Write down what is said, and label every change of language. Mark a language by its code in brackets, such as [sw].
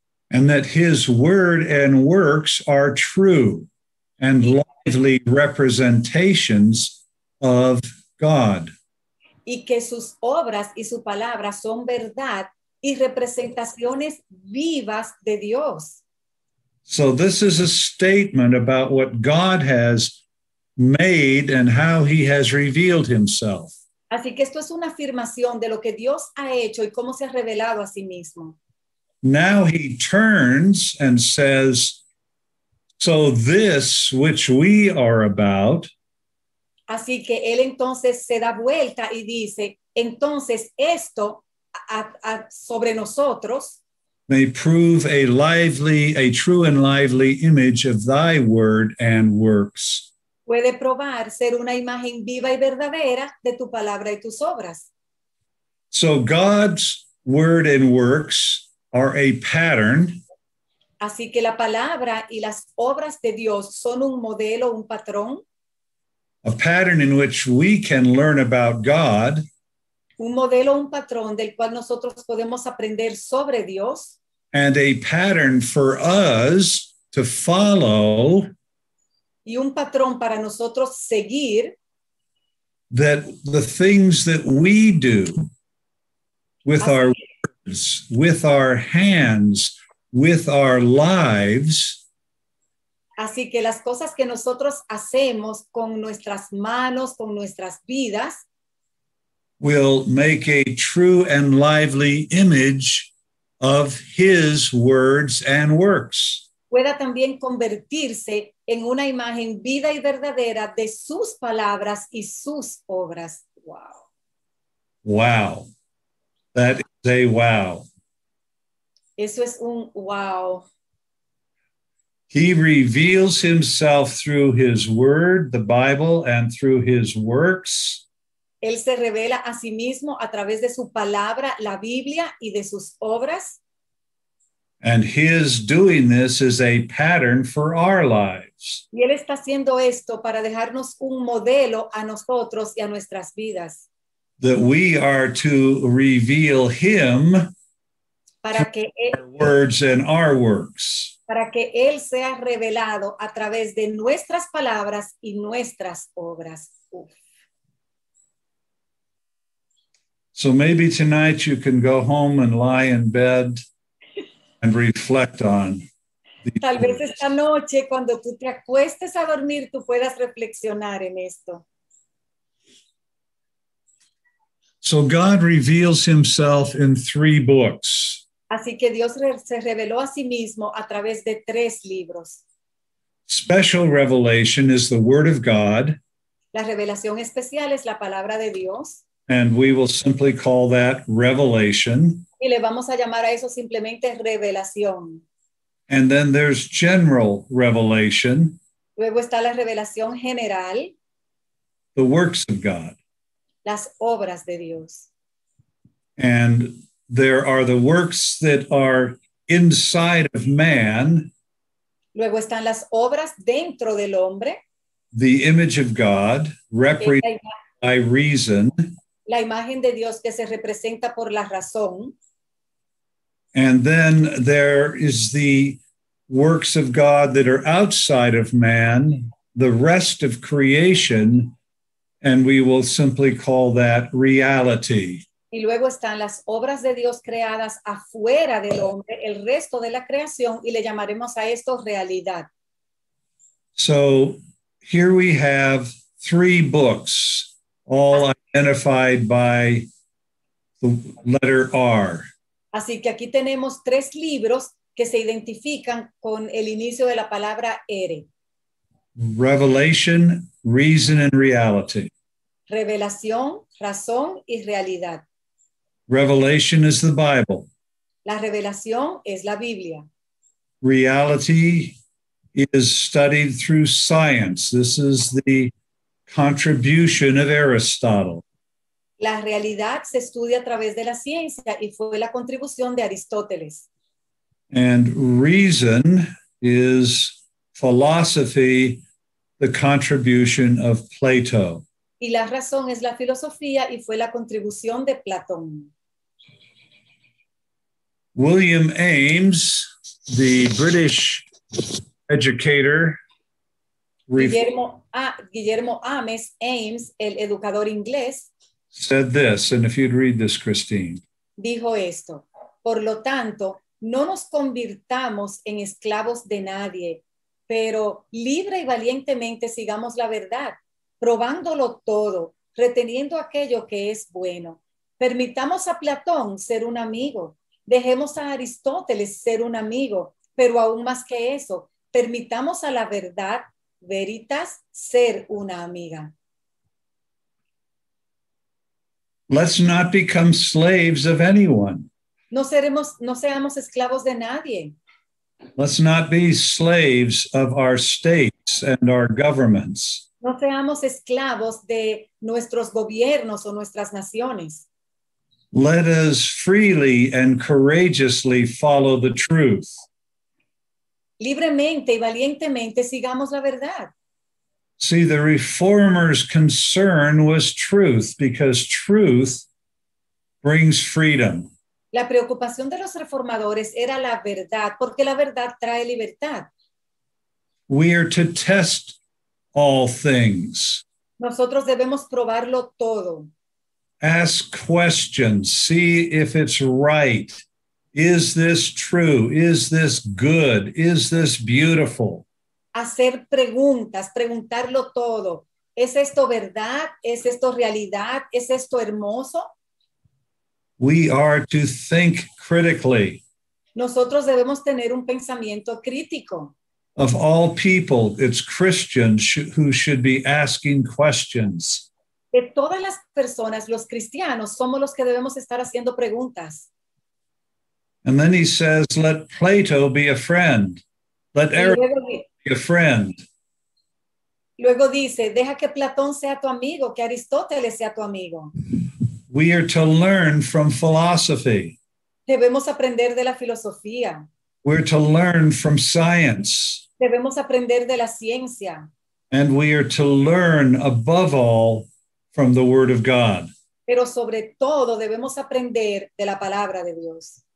[en] And that his word and works are true and lively representations of God. [es] Y que sus obras y su palabra son verdad y representaciones vivas de Dios. [en] So this is a statement about what God has made and how he has revealed himself. [es] Así que esto es una afirmación de lo que Dios ha hecho y cómo se ha revelado a sí mismo. [en] Now he turns and says, so this which we are about [es] Así que él entonces se da vuelta y dice, entonces esto sobre nosotros [en] may prove a true and lively image of thy word and works. [es] puede probar ser una imagen viva y verdadera de tu palabra y tus obras. [en] So God's word and works are a pattern. [es] Así que la palabra y las obras de Dios son un modelo, un patrón. [en] A pattern in which we can learn about God. [es] Un modelo, un patrón del cual nosotros podemos aprender sobre Dios. [en] And a pattern for us to follow. [es] Y un patrón para nosotros seguir. [en] That the things that we do with our words, with our hands, with our lives, [es] así que las cosas que nosotros hacemos con nuestras manos, con nuestras vidas, [en] will make a true and lively image of his words and works. [es] pueda también convertirse en una imagen viva y verdadera de sus palabras y sus obras. Wow. [en] Wow. That is a wow. [es] Eso es un wow. [en] He reveals himself through his word, the Bible, and through his works. [es] Él se revela a sí mismo a través de su palabra, la Biblia, y de sus obras. [en] And his doing this is a pattern for our lives. [es] Y Él está haciendo esto para dejarnos un modelo a nosotros y a nuestras vidas. [en] That we are to reveal him [es] Para que [en] our words and our works. [es] Para que Él sea revelado a través de nuestras palabras y nuestras obras. Uf. [en] So maybe tonight you can go home and lie in bed and reflect on these [es] Tal vez [en] words. [es] esta noche, cuando tú te acuestes a dormir, tú puedas reflexionar en esto. [en] So God reveals himself in 3 books. [es] Así que Dios se reveló a sí mismo a través de 3 libros. [en] Special revelation is the word of God, [es] La revelación especial es la palabra de Dios [en] and we will simply call that revelation. [es] y le vamos a llamar a eso simplemente revelación. [en] And then there's general revelation, [es] Luego está la revelación general, [en] the works of God. [es] las obras de Dios. [en] And there are the works that are inside of man, [es] Luego están las obras dentro del hombre, [en] the image of God, represented by reason. [es] la imagen de Dios que se representa por la razón. [en] And then there is the works of God that are outside of man, the rest of creation, and we will simply call that reality. [es] Y luego están las obras de Dios creadas afuera del hombre, el resto de la creación, y le llamaremos a esto realidad. [en] So here we have 3 books, all identified by the letter R. [es] Así que aquí tenemos 3 libros que se identifican con el inicio de la palabra R. [en] Revelation, reason, and reality. [es] Revelación, razón y realidad. [en] Revelation is the Bible. [es] La revelación es la Biblia. [en] Reality is studied through science. This is the contribution of Aristotle. [es] La realidad se estudia a través de la ciencia y fue la contribución de Aristóteles. [en] And reason is philosophy, the contribution of Plato. [es] Y la razón es la filosofía y fue la contribución de Platón. [en] William Ames, the British educator, [es] Guillermo Ames, el educador inglés, [en] said this, and if you'd read this, Christine. [es] dijo esto: por lo tanto, no nos convirtamos en esclavos de nadie, pero libre y valientemente sigamos la verdad, probándolo todo, reteniendo aquello que es bueno. Permitamos a Platón ser un amigo, dejemos a Aristóteles ser un amigo, pero aún más que eso, permitamos a la verdad, veritas, ser una amiga. [en] Let's not become slaves of anyone. [es] No seamos esclavos de nadie. [en] Let's not be slaves of our states and our governments. [es] No seamos esclavos de nuestros gobiernos o nuestras naciones. [en] Let us freely and courageously follow the truth. [es] Libremente y valientemente sigamos la verdad. [en] See, the reformers' concern was truth because truth brings freedom. [es] La preocupación de los reformadores era la verdad, porque la verdad trae libertad. [en] We are to test all things. [es] Nosotros debemos probarlo todo. [en] Ask questions. See if it's right. Is this true? Is this good? Is this beautiful? [es] Hacer preguntas, preguntarlo todo. ¿Es esto verdad? ¿Es esto realidad? ¿Es esto hermoso? [en] We are to think critically. [es] Nosotros debemos tener un pensamiento crítico. [en] Of all people, it's Christians who should be asking questions. [es] De todas las personas, los cristianos somos los que debemos estar haciendo preguntas. [en] And then he says, let Plato be a friend. Let [es] Y [en] Aristotle be a friend. [es] luego dice, deja que Platón sea tu amigo, que Aristóteles sea tu amigo. [en] We are to learn from philosophy. [es] Debemos aprender de la filosofía. [en] We're to learn from science. [es] Debemos aprender de la ciencia. [en] And we are to learn above all from the Word of God. [es] Pero sobre todo debemos aprender de la palabra de Dios.